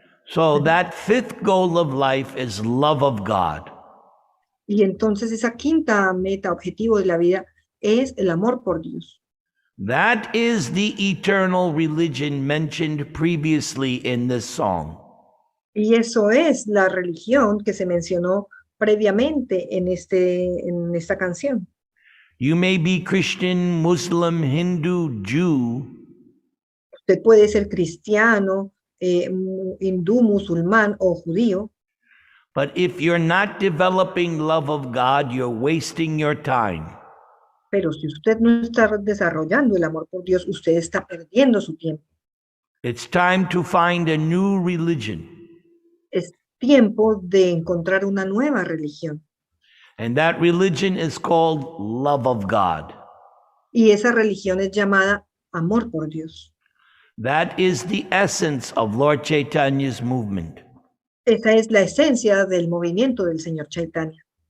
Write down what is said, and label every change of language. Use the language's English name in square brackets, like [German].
[English] So that 5th goal of life is love of God. [Spanish] Y entonces esa quinta meta, objetivo de la vida, es el amor por Dios. [English] That is the eternal religion mentioned previously in this song. [Spanish] Y eso es la religión que se mencionó previamente en esta canción. [English] You may be Christian, Muslim, Hindu, Jew. [Spanish] Usted puede ser cristiano, hindú, musulmán o judío. [English] But if you're not developing love of God, you're wasting your time. [Spanish] Pero si usted no está desarrollando el amor por Dios, usted está perdiendo su tiempo. [English] It's time to find a new religion. [Spanish] Es tiempo de encontrar una nueva religión. [English] And that religion is called love of God. [Spanish] Y esa religión es llamada amor por Dios. [English] That is the essence of Lord Chaitanya's movement. [Spanish] Esa es la esencia del movimiento del señor Chaitanya.